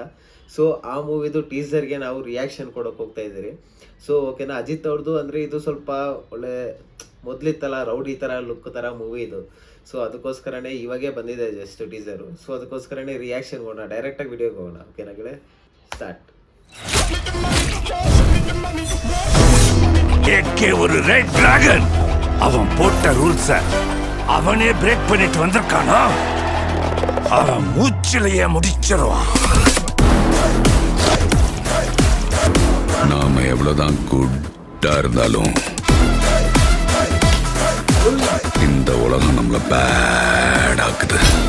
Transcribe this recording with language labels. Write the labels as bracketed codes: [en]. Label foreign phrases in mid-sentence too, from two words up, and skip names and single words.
[kn] ಸೊ ಆ ಮೂವಿದು ಟೀಸರ್ಗೆ ನಾವು ರಿಯಾಕ್ಷನ್ ಕೊಡೋಕೆ ಹೋಗ್ತಾ ಇದ್ದೀರಿ. ಸೊ ಓಕೆನಾ, ಅಜಿತ್ ಅವ್ರದ್ದು ಅಂದರೆ ಇದು ಸ್ವಲ್ಪ ಒಳ್ಳೆ ಮೊದಲಿತ್ತಲ್ಲ ರೌಡಿ ಥರ ಲುಕ್ ಥರ ಮೂವಿ ಇದು. ಸೊ ಅದಕ್ಕೋಸ್ಕರನೇ ಇವಾಗೇ ಬಂದಿದೆ [en] just teaser. [kn] ಸೊ ಅದಕ್ಕೋಸ್ಕರನೇ ರಿಯಾಕ್ಷನ್ ಕೊಡೋಣ, ಡೈರೆಕ್ಟಾಗಿ ವಿಡಿಯೋಗೆ ಹೋಗೋಣ. ಓಕೆನಾ ಗೆಳೆ, ಸ್ಟಾರ್ಟ್. [ta] கேட்கே ஒரு [en] red dragon. [ta] அவன் போட்ட ரூல்ஸ அவனே பிரேக் பண்ணிட்டு வந்திருக்கானா? அவன் மூச்சிலேயே முடிச்சிருவான். நாம எவ்வளவுதான் குட்டா இருந்தாலும் இந்த உலகம் நம்மள பேட் ஆக்குது.